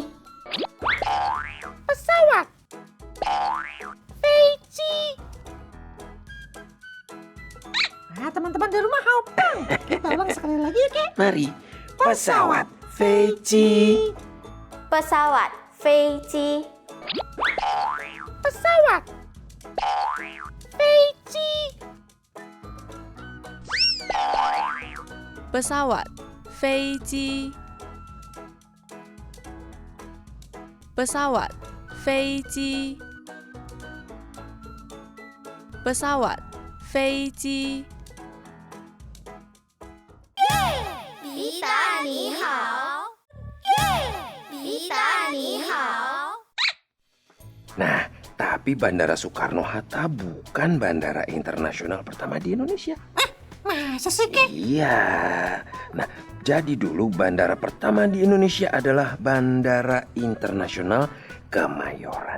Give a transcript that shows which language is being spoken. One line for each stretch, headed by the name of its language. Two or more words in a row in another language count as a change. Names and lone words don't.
Indonesian: Pesawat. Feici. Nah, teman-teman di rumah hampang. Kita ulang sekali lagi ya, Kek. Mari, pesawat, Feici. pesawat,
Chinese: 飞机,
Indonesian: Pesawat. Feici. pesawat,
Chinese: 飞机，pesawat, 飞机，pesawat, 飞机。比达你好，比达你好。
Indonesian: Nah, tapi Bandara Soekarno-Hatta bukan bandara internasional pertama di Indonesia. Masa sih, Kek? Iya. Nah, jadi dulu bandara pertama di Indonesia adalah Bandara Internasional Kemayoran.